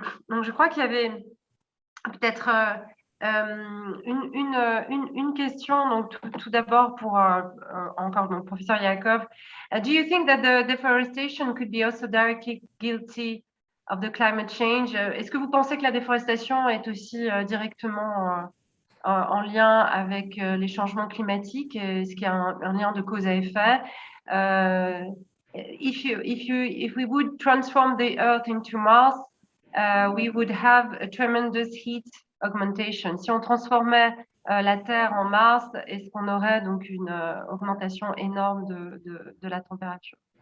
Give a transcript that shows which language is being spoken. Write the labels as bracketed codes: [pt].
[fr] Donc je crois qu'il y avait peut-être une question. Donc tout d'abord pour encore donc professeur Yaakov. [en] Do you think that the deforestation could be also directly guilty of the climate change? [fr] Est-ce que vous pensez que la déforestation est aussi directement en lien avec les changements climatiques? Est-ce qu'il y a un lien de cause à effet? [en] If we would transform the Earth into Mars, we would have a tremendous heat augmentation. [fr] Si on transformait la Terre en Mars, est-ce qu'on aurait donc une augmentation énorme de la température?